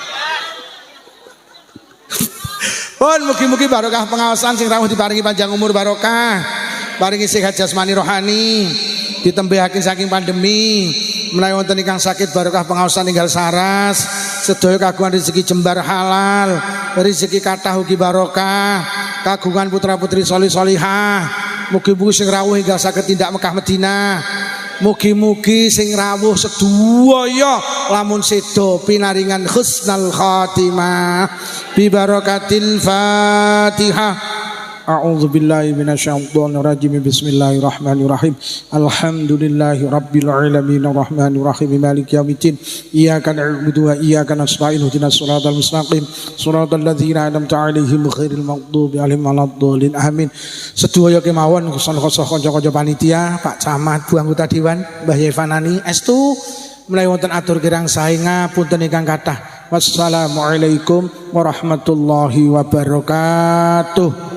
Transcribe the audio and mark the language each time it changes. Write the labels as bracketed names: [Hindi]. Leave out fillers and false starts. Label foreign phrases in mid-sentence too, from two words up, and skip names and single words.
[Javanese] Pun mugi-mugi barokah pengawasan sing rawuh diparingi panjang umur barokah, paringi sehat jasmani rohani, ditembehaken saking pandemi, menawi wonten ingkang sakit barokah pengawasan tinggal saras, sedaya kagungan rezeki jembar halal, rezeki kathah ugi barokah, kagungan putra-putri solih solihah, mugi-mugi sing rawuh hingga saged tindak Mekah Madinah. Mugi-mugi sing rawuh sedaya lamun sedo pinaringan [Arabic] حسن الخاتمة ببركة الفاتحة. أعوذ بالله من الشيطان الرجيم. بسم الله الرحمن الرحيم. الحمد لله رب العالمين الرحمن الرحيم مالك يوم الدين. إياك نعبد وإياك نستعين اهدنا الصراط المستقيم صراط الذين أنعمت عليهم غير المغضوب عليهم ولا الضالين. Amin. [Javanese] Sedaya kemawon kusun-kusun kanca-kanca panitia, Pak Camat, Bu anggota dewan, Mbah Yevanani estu menawi wonten atur kirang sae ngapunten ingkang kathah. [Arabic] والسلام عليكم ورحمة الله وبركاته.